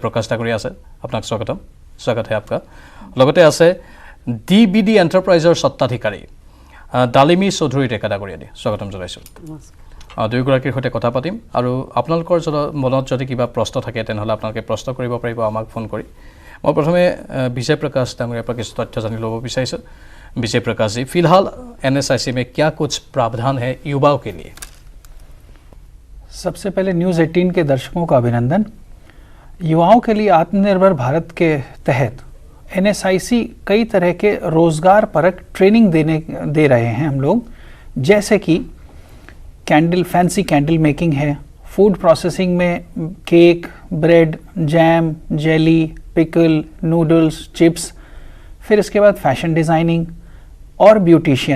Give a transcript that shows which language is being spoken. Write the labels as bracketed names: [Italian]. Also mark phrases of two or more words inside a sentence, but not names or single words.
[Assamese] প্ৰকাশ ডাঙৰীয়া আছে আপোনাক স্বাগত হে আপকা লগতে আছে DBD এণ্টাৰপ্ৰাইজৰ স্বত্বাধিকাৰী ডালিমী চৌধুৰী ডেকা ডাঙৰীয়া স্বাগতম জনাইছোঁ দুয়োগৰাকীৰ সৈতে কথা পাতিম আৰু আপোনালোকৰ মনত যদি কিবা প্ৰশ্ন থাকে তেনেহ'লে আপোনালোকে প্ৰশ্ন কৰিব পাৰিব আমাক ফোন কৰি মই প্ৰথমে বিজয় প্ৰকাশ ডাঙৰীয়াৰ পৰা কিছু তথ্য জানি ল'ব বিচাৰিছোঁ [Hindi] विजय प्रकाश जी, फिलहाल NSIC में क्या कुछ प्रावधान है युवाओं के लिए? सबसे पहले न्यूज़ 18 के दर्शकों का अभिनंदन। युवाओं के लिए आत्मनिर्भर भारत के तहत NSIC कई तरह के रोज़गार परक ट्रेनिंग दे रहे हैं हम लोग, जैसे कि फैंसी कैंडल मेकिंग है, फूड प्रोसेसिंग में केक, ब्रेड, जैम, जेली, पिकल, नूडल्स, चिप्स, फिर इसके बाद फैशन डिज़ाइनिंग और ब्यूटिशियन।